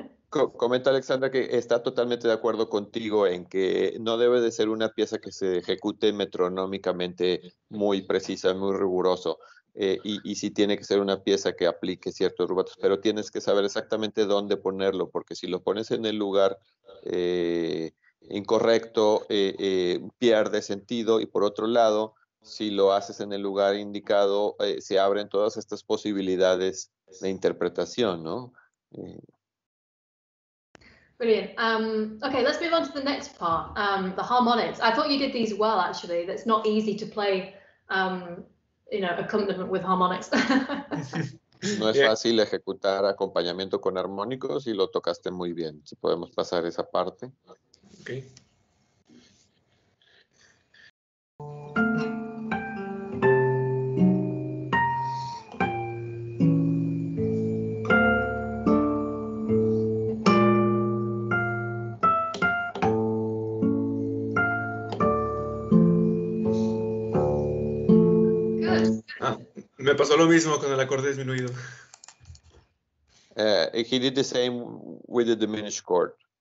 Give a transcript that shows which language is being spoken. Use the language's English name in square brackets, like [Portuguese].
[Spanish] Comenta Alexandra que está totalmente de acuerdo contigo en que no debe de ser una pieza que se ejecute metronómicamente muy precisa, muy riguroso, y sí tiene que ser una pieza que aplique ciertos rubatos, pero tienes que saber exactamente dónde ponerlo, porque si lo pones en el lugar incorrecto, pierde sentido, y por otro lado, si lo haces en el lugar indicado, se abren todas estas posibilidades de interpretación, ¿no? [English] Brilliant. Okay, let's move on to the next part, the harmonics. I thought you did these well, actually. That's not easy to play, you know, accompaniment with harmonics. [Spanish] No es fácil ejecutar acompañamiento con armónicos y lo tocaste muy bien. Si podemos pasar esa parte. [English] Okay. [Spanish] Me pasó lo mismo con el acorde disminuido. [English] He did the same with the diminished chord.